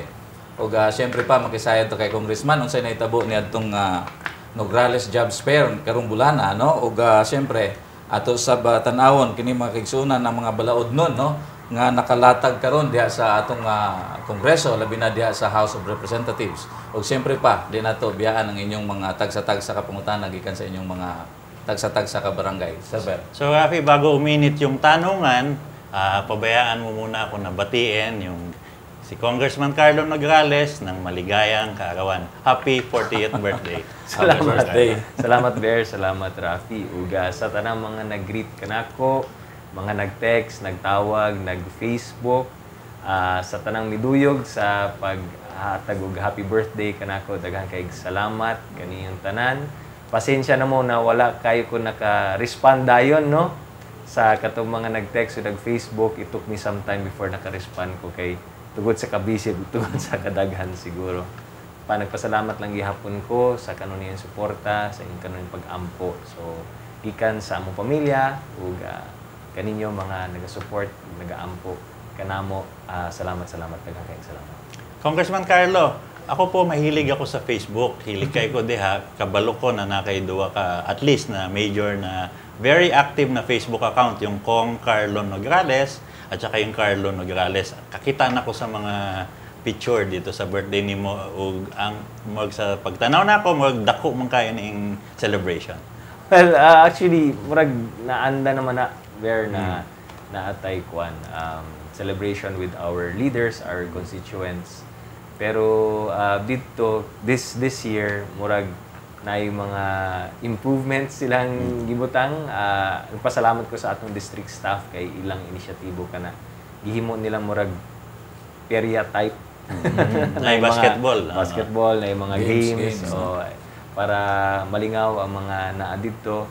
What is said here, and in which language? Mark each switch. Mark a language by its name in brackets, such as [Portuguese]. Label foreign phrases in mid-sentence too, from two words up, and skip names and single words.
[Cebuano] Ug siyempre pa makisayad to kay Congressman unsay nahitabo ni adtong Nograles Jobs Fair karong bulana, no, ug siyempre ato sa tan-awon kini mga kaigsunan ang mga balaod nun, no, nga nakalatag karon diha sa atong kongreso, labi na diha sa House of Representatives. Ug siyempre pa di nato biyaan ang inyong mga tagsa-tagsa ka pangutana gikan sa inyong mga tagsa-tagsa ka barangay. Sir. So, [Filipino] Rafi, bago uminit yung tanungan, pabayaan mo muna ako na batiin yung si Congressman Carlo Nograles ng maligayang kaarawan. [English] Happy 40th birthday. [Cebuano] Salamat, salamat, Ver. Salamat, Rafi. Uga sa tanang mga nag-greet kanako, mga nag-text, nagtawag, nag-Facebook, sa tanang miduyog sa paghatag og [English] happy birthday [Cebuano] kanako, daghan kay salamat kaniyong tanan. Pasensya na mo na wala kayo ko naka-respond dayon, no? Sa katong mga nag-text o nag-Facebook, [English] it took me some time before [Cebuano] naka-respond ko kay tugod sa kabisig, tugod sa kadaghan siguro. Nagpasalamat lang gihapon ko sa kanuniyang suporta, sa inyong kanuniyang pag-ampo. So, gikan sa among pamilya, ug kaninyo mga nag-support, nag-aampo, kanamo, salamat, kayong salamat. [Filipino] Congressman Carlo, ako po mahilig ako sa Facebook. [Cebuano] Hilig kay ko diha, kabalo ko na nakaiduwa ka [English] at least [Cebuano] na major na [English] very active [Cebuano] na Facebook account, yung Kong Carlo Nograles [Filipino] at saka [Cebuano] yung Carlo Nograles. Kakita na ko sa mga picture dito sa birthday nimo ug ang sa pagtanaw na ako dako man kayo ning celebration. [English] Well, actually, [Cebuano] murag naanda naman na where na naatay kwan [English] celebration with our leaders, our constituents. [Cebuano] Pero dito [English] this year [Cebuano] murag na yung mga improvements silang gibutang. Nagpasalamat ko sa atong district staff kay ilang inisyatibo kana gihimo nilang murag perya type na basketball na yung mga games. So, para malingaw ang mga naa dito.